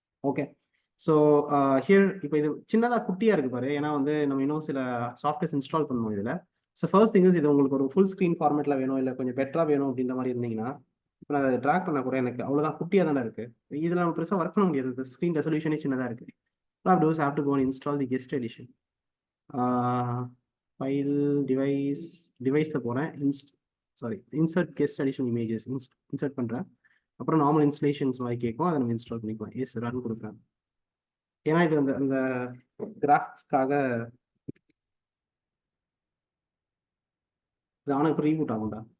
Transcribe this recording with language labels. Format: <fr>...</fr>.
<ta>Okay, so here இப்போ இது சின்னதாக குட்டியாக இருக்குது பாரு, ஏன்னா வந்து நம்ம இன்னும் சில சாஃப்ட்வேர்ஸ் இன்ஸ்டால் பண்ணணும் இதில்.</ta> <en>so first thing is,</en> <ta>இது உங்களுக்கு ஒரு ஃபுல் ஸ்க்ரீன் ஃபார்மேட்டில் வேணும், இல்லை கொஞ்சம் பெட்டராக வேணும் அப்படின்ற மாதிரி இருந்தீங்கன்னா, இப்போ நான் அதை ட்ராக் பண்ண கூட எனக்கு அவ்வளோதான் குட்டியாக தானே இருக்குது. இதில் நம்ம பெருசாக ஒர்க் பண்ண முடியாது, இந்த ஸ்க்ரீன் ரெசல்யூஷனே சின்னதாக இருக்குது.</ta> <en>have to go and install the guest edition.</en> <ta>File டிவைஸில் போகிறேன், insert guest edition images insert பண்ணுறேன். அப்புறம் நார்மல் இன்ஸ்டலேஷன்ஸ் மாதிரி கேட்கும், அதை நம்ம இன்ஸ்டால் பண்ணிக்கலாம். எஸ், ரன் கொடுக்குறேன். ஏன்னா இது அந்த அந்த கிராஃபிக்ஸ்க்காக இது ஆனால் இப்போ ரீபூட் ஆகும்டா.</ta>